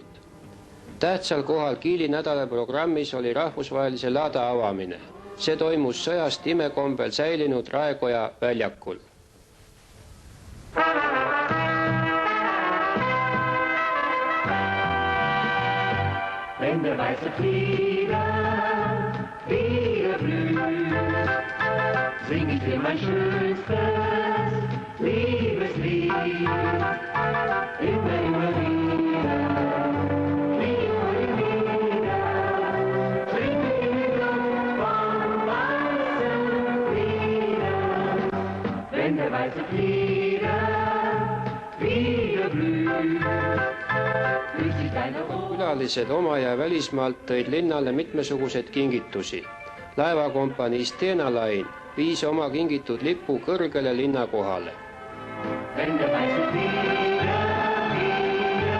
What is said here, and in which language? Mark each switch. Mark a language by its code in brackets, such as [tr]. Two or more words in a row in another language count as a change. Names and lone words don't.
[et] Tähtsal kohal Kiili nädala programmis oli rahvusvahelise laada avamine. See toimus sõjast imekombel säilinud Raekoja väljakul. [de] Wenn der weiße Flieder wieder blüht, sing ich dir mein schönstes Liebeslied. Immer, immer wieder, immer wieder, trinke in die Luft vom weißen Flieder. Wenn der weiße Flieder wieder blüht, grüßt sich deine Ohren. [et] Külalised oma ja välismaalt tõid linnale mitmesugused kingitusi. Laevakompanii Stena Line viis oma kingitud lipu kõrgele linna kohale. [de] Wenn der weiße Flieder